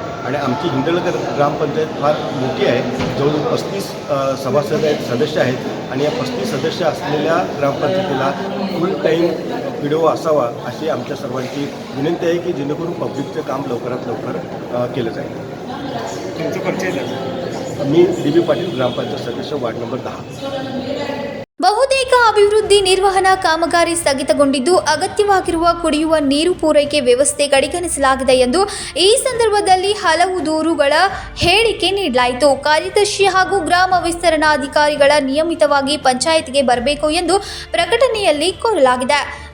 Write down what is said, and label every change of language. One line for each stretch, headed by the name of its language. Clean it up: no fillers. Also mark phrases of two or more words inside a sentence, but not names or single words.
Marathi: आणि आमची हिंडलगा ग्रामपंचायत फार मोठी आहे, जवळजवळ 35 सभासद आहेत, सदस्य आहेत आणि या 35 सदस्य असलेल्या ग्रामपंचायतीला
English: full time
Marathi: PDO असावा अशी आमच्या सर्वांची विनंती आहे की जेणेकरून पब्लिकचं काम लवकरात लवकर केलं जाईल. तुमचं परिचय द्या. मी डी.बी. पाटील, ग्रामपंचायत सदस्य, वार्ड नंबर 10.
Kannada: ಬಹುತೇಕ ಅಭಿವೃದ್ಧಿ ನಿರ್ವಹಣಾ ಕಾಮಗಾರಿ ಸ್ಥಗಿತಗೊಂಡಿದ್ದು ಅಗತ್ಯವಾಗಿರುವ ಕುಡಿಯುವ ನೀರು ಪೂರೈಕೆ ವ್ಯವಸ್ಥೆ ಕಡೆಗಣಿಸಲಾಗಿದೆ ಎಂದು ಈ ಸಂದರ್ಭದಲ್ಲಿ ಹಲವು ದೂರುಗಳ ಹೇಳಿಕೆ ನೀಡಲಾಯಿತು. ಕಾರ್ಯದರ್ಶಿ ಹಾಗೂ ಗ್ರಾಮ ವಿಸ್ತರಣಾಧಿಕಾರಿಗಳ ನಿಯಮಿತವಾಗಿ ಪಂಚಾಯತ್ಗೆ ಬರಬೇಕು ಎಂದು ಪ್ರಕಟಣೆಯಲ್ಲಿ ಕೋರಲಾಗಿದೆ.